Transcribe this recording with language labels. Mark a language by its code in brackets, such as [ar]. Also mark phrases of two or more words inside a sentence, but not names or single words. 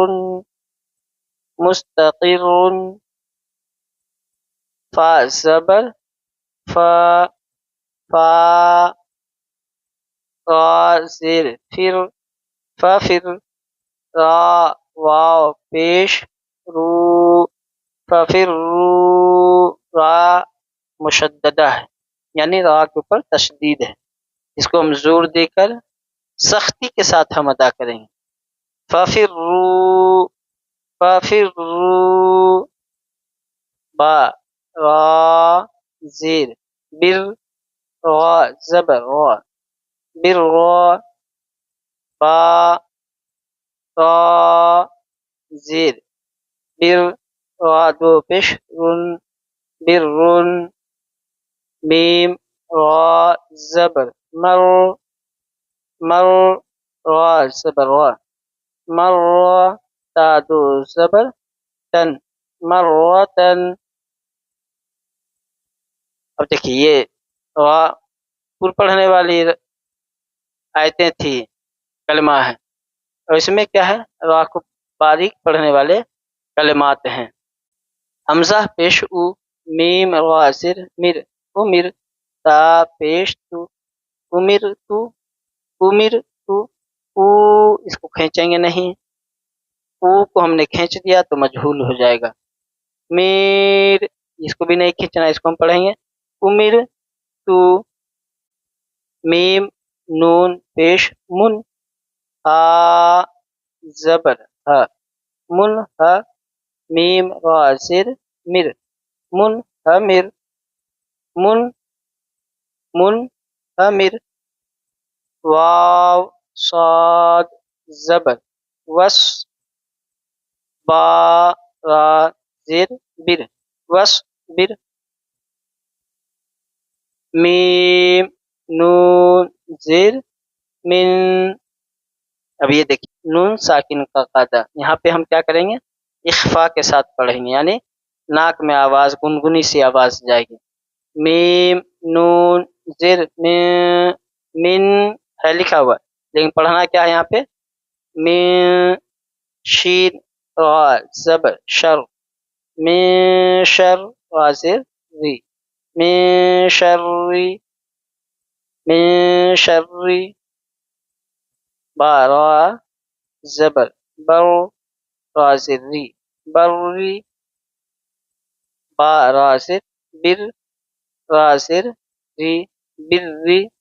[ur] مستقر، فا زبر فا، فا، را زر فر، ففر، را واو پیش رو، ففر رو، را مشددہ ہے یعنی را کے اوپر تشدید ہے، اس کو ہم زور دے کر سختی کے ساتھ ہم ادا کریں گے، [ar] ففروا، ففروا، [ur] با را زیر بر، را زبر را، بر را، با را زیر بر، را دو پیش رن، بر رن، میم را زبر مر، مر، را زبر را، مر، تا دو زبر تن، مرتن۔ اب دیکھیے یہ را پر پڑھنے والی آیتیں تھی، کلمہ ہے، اور اس میں کیا ہے را کو باریک پڑھنے والے کلمات ہیں۔ حمزہ پیش او، میم را زر مر، امر، تا پیش تو، امر تو، امر تو، او اس کو کھینچیں گے نہیں، او کو ہم نے کھینچ دیا تو مجہول ہو جائے گا، میر اس کو بھی نہیں کھینچنا، اس کو ہم پڑھیں گے امر تو، میم نون پیش من، ہا زبر ہا، من ہا، میم را زر مر، منہمر، من منہمر، واو صاد زبر وس، با را زر بر، وصبر، میم نون زر من، اب یہ دیکھیں نون ساکن کا قاعدہ، یہاں پہ ہم کیا کریں گے، اخفا کے ساتھ پڑھیں گے، یعنی ناک میں آواز گنگنی سی آواز جائے گی، میم نون زر من ہے لکھا ہوا، لیکن پڑھنا کیا ہے یہاں پہ، من، شین را زبر شر، من شر را زر ری، من شری، من شری، با را زبر بر را زر ری، بری، با را زر بر را زر ری، بری،